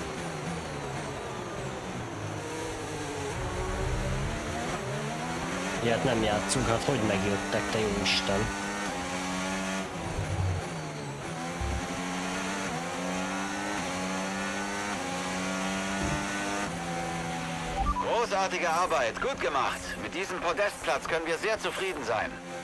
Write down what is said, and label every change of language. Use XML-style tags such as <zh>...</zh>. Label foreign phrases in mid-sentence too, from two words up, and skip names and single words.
<hu>Ilyet nem játszunk, hát hogy megjöttek, te jó Isten.</hu> <de>Großartige Arbeit, gut gemacht. Mit diesem Podestplatz können wir sehr zufrieden sein.</de>